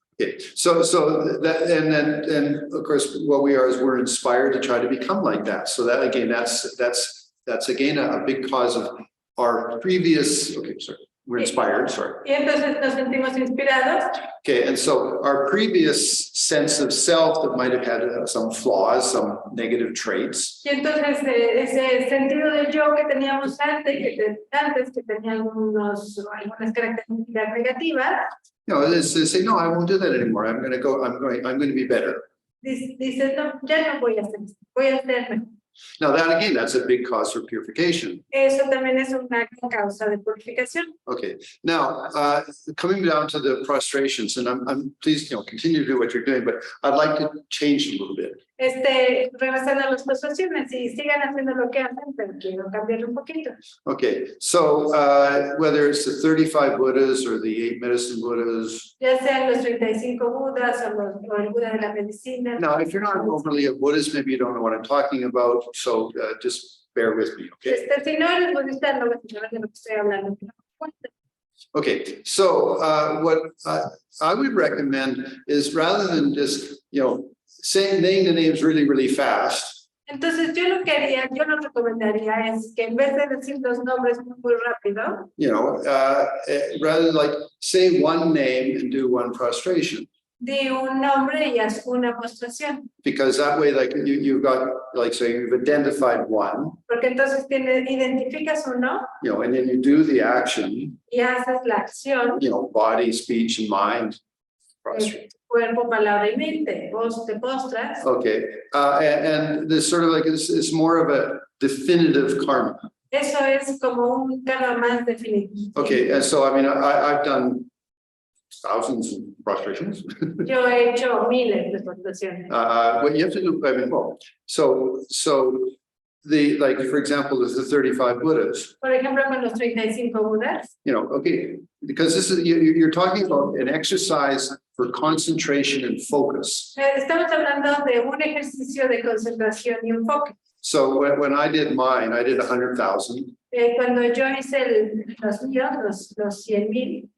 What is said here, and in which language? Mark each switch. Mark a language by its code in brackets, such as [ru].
[en] Okay, so that, and then of course, what we are is we're inspired to try to become like that. So that again, that's again a big cause of our previous, okay, sorry. We're inspired, sorry. [es] Y entonces nos sentimos inspirados. [en] Okay, and so our previous sense of self that might have had some flaws, some negative traits. [es] Y entonces ese sentido del yo que teníamos antes que tenía algunas características negativas. [en] You know, they say, no, I won't do that anymore. I'm going to be better. [es] Dices, no, ya no voy a hacer esto, voy a hacerme. [en] Now that again, that's a big cause for purification. [es] Eso también es una causa de purificación. [en] Okay, now coming down to the prostrations, and I'm pleased, you know, continue to do what you're doing, but I'd like to change a little bit. [es] Regresando a las postraciones y sigan haciendo lo que hacen, pero quiero cambiar un poquito. [en] Okay, so whether it's the 35 Buddhas or the 8 medicine Buddhas. [es] Ya sean los 35 Budas o el Buda de la medicina. [en] Now, if you're not overly a Buddhist, maybe you don't know what I'm talking about, so just bear with me, okay? [es] Si no eres budista, no vas a saber de lo que estoy hablando. [en] Okay, so what I would recommend is rather than just, you know, name the names really, really fast. [es] Entonces yo lo recomendaría es que en vez de decir los nombres muy rápido. [en] You know, rather than like say one name and do one prostration. [es] Di un nombre y haz una postración. [en] Because that way, like you've got, like, so you've identified one. [es] Porque entonces identificas uno. [en] You know, and then you do the action. [es] Y haces la acción. [en] You know, body, speech, and mind. Prostrate. [es] Cuerpo, palabra y mente. Vos te postras. [en] Okay, and this sort of like it's more of a definitive karma. [es] Eso es como un karma más definitivo. [en] Okay, and so I mean, I've done thousands of prostrations. [es] Yo he hecho miles de postraciones. [en] What you have to do, I mean, well, so the, like, for example, there's the 35 Buddhas. [es] Por ejemplo, con los 35 Budas. [en] You know, okay, because this is, you're talking about an exercise for concentration and focus. [es] Estamos hablando de un ejercicio de concentración y enfoque. [en] So when I did mine, I did 100,000. [es] Cuando yo hice los míos, los 100,000.